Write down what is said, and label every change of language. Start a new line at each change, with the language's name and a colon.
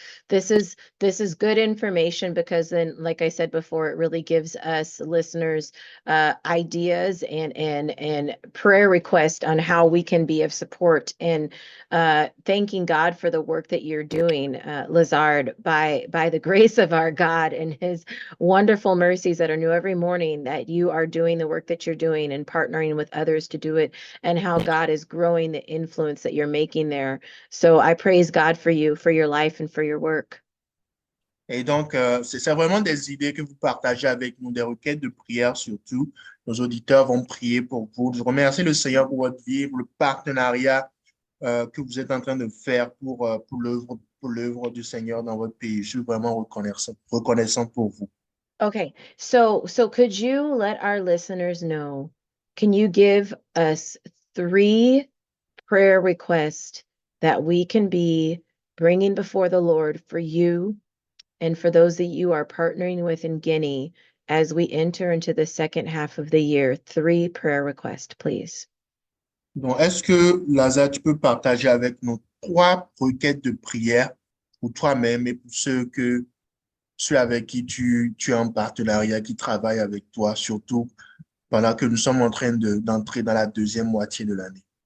English: This is good information, because then, like I said before, it really gives us listeners ideas and prayer requests on how we can be of support, and thanking God for the work that you're doing, Lazard, by the grace of our God and his wonderful mercies that are new every morning, that you are doing the work that you're doing and partnering with others to do it, and how God is growing the influence that you're making there. So I praise God for you, for your life, and for your work.
French: Et donc, c'est vraiment des idées que vous partagez avec nous, des requêtes de prière surtout. Nos auditeurs vont prier pour vous. Je remercie le Seigneur pour votre vie, pour le partenariat que vous êtes en train de faire pour l'œuvre du Seigneur dans votre pays. Je suis vraiment reconnaissant pour vous.
English: Okay, so could you let our listeners know, can you give us 3 prayer requests that we can be bringing before the Lord for you and for those that you are partnering with in Guinea as we enter into the second half of the year? 3 prayer requests, please.
French: Donc, est-ce que, Lazare, tu peux partager avec nous 3 requêtes de prière pour toi-même et pour ceux avec qui tu es en partenariat, qui travaillent avec toi, surtout pendant que nous sommes en train d'entrer dans la deuxième moitié de l'année?